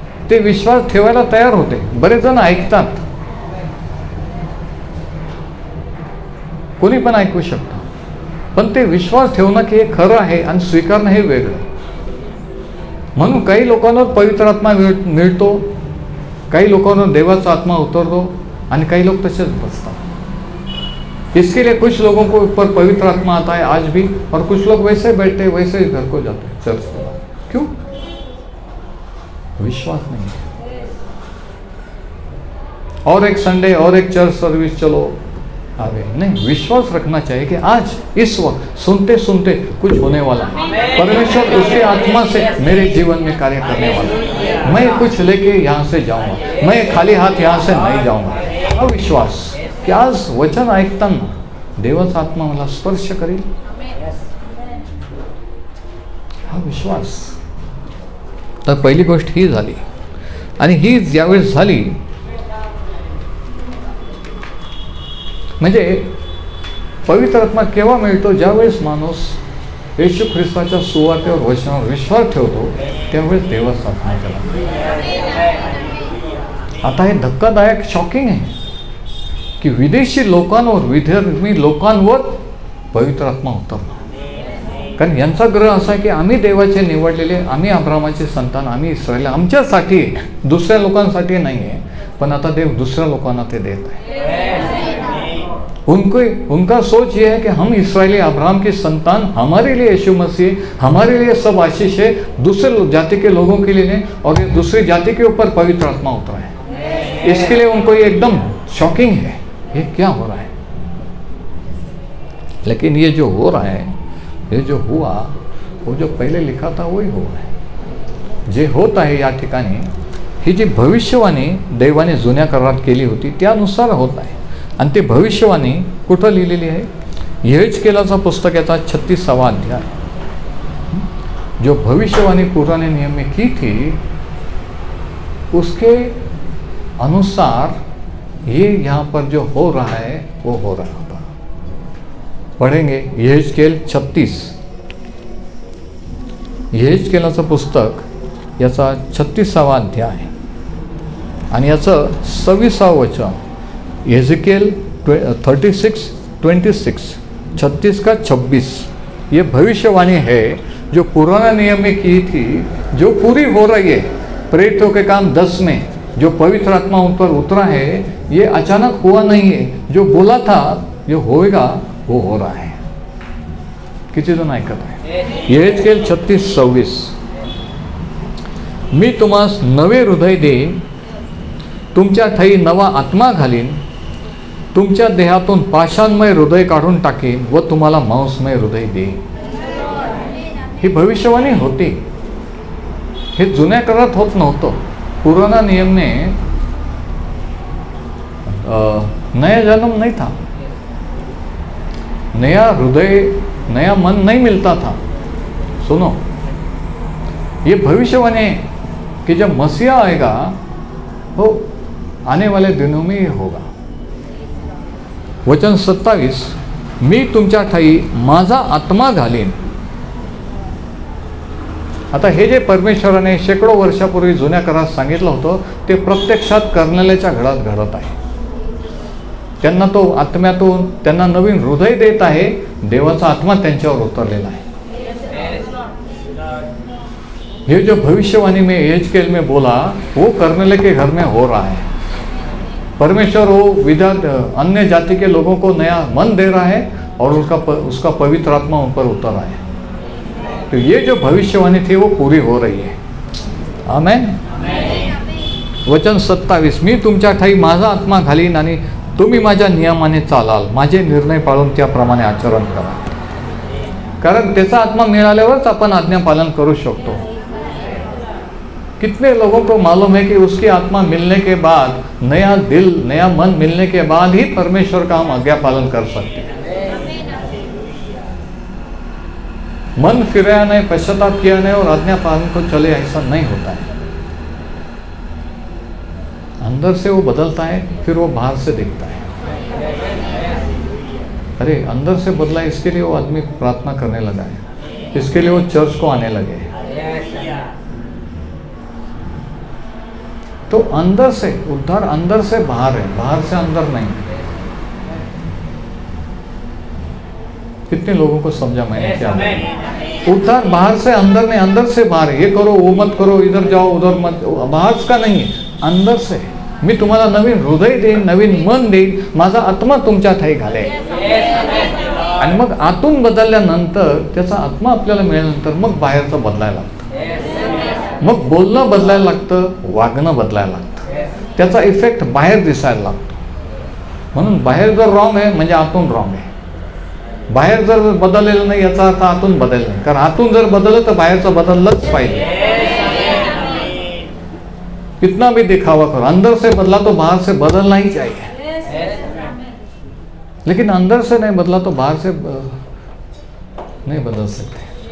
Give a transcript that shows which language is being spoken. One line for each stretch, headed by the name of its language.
Marathi: ते विश्वास ठेवायला तयार होते। बरेच जण ऐकतात, कोणी पण ऐकू शकतं, पण ते विश्वास ठेवणं की हे खरं आहे आणि स्वीकारणं हे वेगळं। म्हणून काही लोकांवर पवित्र आत्मा मिळतो, काही लोकांवर देवाचा आत्मा उतरतो, आणि काही लोग तसेच बसतात।
Hindi: इसके लिए कुछ लोगों को ऊपर पवित्र आत्मा आता है आज भी, और कुछ लोग वैसे बैठे वैसे ही घर को जाते हैं चर्च के बाद। क्यों? विश्वास नहीं है। और एक संडे और एक चर्च सर्विस चलो आगे, नहीं, विश्वास रखना चाहिए कि आज इस वक्त सुनते सुनते कुछ होने वाला है। परमेश्वर उसके आत्मा से मेरे जीवन में कार्य करने वाला है। मैं कुछ लेके यहाँ से जाऊंगा, मैं खाली हाथ यहाँ से नहीं जाऊंगा।
Marathi: अविश्वास की आज वचन ऐकताना देवाचा आत्मा मला स्पर्श करेल, हा विश्वास। तर पहिली गोष्ट ही झाली, आणि ही ज्यावेळेस झाली म्हणजे पवित्र आत्मा केव्हा मिळतो, ज्यावेळेस माणूस येशू ख्रिस्ताच्या सुवार्तेवर वचनावर विश्वास ठेवतो, त्यावेळेस देवाचा आत्मा त्याला। आता हे धक्कादायक शॉकिंग आहे की विदेशी लोकांवर, विधर्मी लोकांवर पवित्र आत्मा उतरला। कारण यांचा ग्रह असा आहे की आम्ही देवाचे निवडलेले, आम्ही अब्रामाचे संतान, आम्ही इस्रायल, आमच्यासाठी, दुसऱ्या लोकांसाठी नाही आहे। पण आता देव दुसऱ्या लोकांना ते देत आहे।
Hindi: उनका सोच ये है कि हम इस्राएली अब्राहम के संतान, हमारे लिए यीशु मसीह, हमारे लिए सब आशीष है, दूसरे जाति के लोगों के लिए नहीं, और ये दूसरी जाति के ऊपर पवित्र आत्मा उतरा है। इसके लिए उनको ये एकदम शॉकिंग है, ये क्या हो रहा है। लेकिन ये जो हो रहा है, ये जो हुआ, वो जो पहले लिखा था
Marathi: वही हो आहे. जे होत आहे या ठिकाणी ही जी भविष्यवाणी देवाने जुन्या करारात केली होती त्यानुसार होत आहे. आणि ते भविष्यवाणी कुठं लिहिलेली आहे? यहेजकेलाचा पुस्तक याचा 36वां अध्याय.
Hindi: जो भविष्यवाणी पुराने नियम में की थी उसके अनुसार ये यहाँ पर जो हो रहा है वो हो रहा होता. पढ़ेंगे यहेजकेल 36.
Marathi: यहेजकेलाचं पुस्तक याचा 36वां अध्याय आणि याचं 26वां वचन.
Hindi: यहेजकेल 36:26, 36 का 26. ये भविष्यवाणी है जो पुराना नियम में की थी, जो पूरी हो रही है. प्रेरितों के काम 10 में जो पवित्र आत्मा उन पर उतरा है, ये अचानक हुआ नहीं है. जो बोला था जो होएगा वो हो रहा है.
Marathi: किती जण ऐकत आहे? यहेजकेल 36:26. मी तुम्हास नवे हृदय देईन, तुमच्या ठाई नवा आत्मा घालीन, तुमच्या देहातून पाषाणमय हृदय काढून टाकीन व तुम्हाला मांसमय हृदय देईन. ही भविष्यवाणी होती. हे जुन्या करारात होत नव्हतं.
Hindi: पुराना नियम में नया जन्म नहीं था, नया हृदय, नया मन नहीं मिलता था. सुनो, ये भविष्यवाणी है कि जब मसीहा आएगा वो आने वाले दिनों में ये होगा.
Marathi: वचन 27. मी तुमच्या ठाई माझा आत्मा घालीन. आता हे जे परमेश्वराने शेकडो वर्षापूर्वी जुन्या करारात सांगितलं होतं ते प्रत्यक्षात कर्नेल्याच्या घरात घडत आहे. त्यांना तो आत्म्यातून त्यांना नवीन हृदय देत आहे. देवाचा आत्मा त्यांच्यावर उतरलेला आहे.
Hindi: ये जो भविष्यवाणी में यहेजकेल में बोला वो कर्नेले के घर में हो रहा है. परमेश्वर वो विदात अन्य जाति के लोगों को नया मन दे रहा है और उसका पवित्र आत्मा उन पर उतर रहा है. तो ये जो भविष्यवाणी थी वो पूरी हो रही है.
Marathi: आमेन. वचन 27. मी तुमच्या ठाई माझा आत्मा घालीन आणि तुम्ही माझ्या नियमाने चालाल, माझे निर्णय पाळून त्याप्रमाणे आचरण करा. कारण त्याचा आत्मा मिळाल्यावरच आपण आज्ञा पालन करू शकतो.
Hindi: कितने लोगों को मालूम है कि उसकी आत्मा मिलने के बाद, नया दिल, नया मन मिलने के बाद ही परमेश्वर का हम आज्ञा पालन कर सकते हैं. मन फिराया नहीं, पश्चाताप किया नहीं और आज्ञा पालन को चले, ऐसा नहीं होता है. अंदर से वो बदलता है, फिर वो बाहर से दिखता है. अरे अंदर से बदला, इसके लिए वो आदमी प्रार्थना करने लगा है, इसके लिए वो चर्च को आने लगे. तो अंदर से उद्धार अंदर से बाहर है, बाहर से अंदर नहीं. कितने लोगों को समझा मैंने क्या? उद्धार बाहर से अंदर नहीं, अंदर से बाहर. ये करो, वो मत करो, इधर जाओ, उधर मत. बाहर का नहीं है, अंदर से.
Marathi: मी तुम्हाला नवीन हृदय देईन, नवीन मन देईन, माझा आत्मा तुमच्या ठाई घालेन. आणि मग आतून बदलल्यानंतर, त्याचा आत्मा आपल्याला मिळाल्यानंतर मग बाहेरचं बदलायला लागतं. मग बोलणं बदलायला लागतं, वागणं बदलायला लागतं. त्याचा इफेक्ट बाहेर दिसायला लागतो. म्हणून बाहेर जर रॉंग आहे म्हणजे आतून रॉंग आहे. बाहेर जर बदललेलं नाही याचा अर्थ आतून बदल नाही. कारण आतून जर बदललं तर बाहेरचं बदललंच पाहिजे.
Hindi: कितना भी दिखावा करो, अंदर से बदला तो बाहर से बदलना ही चाहिए. लेकिन अंदर से नहीं बदला तो बाहर से नहीं बदल सकते.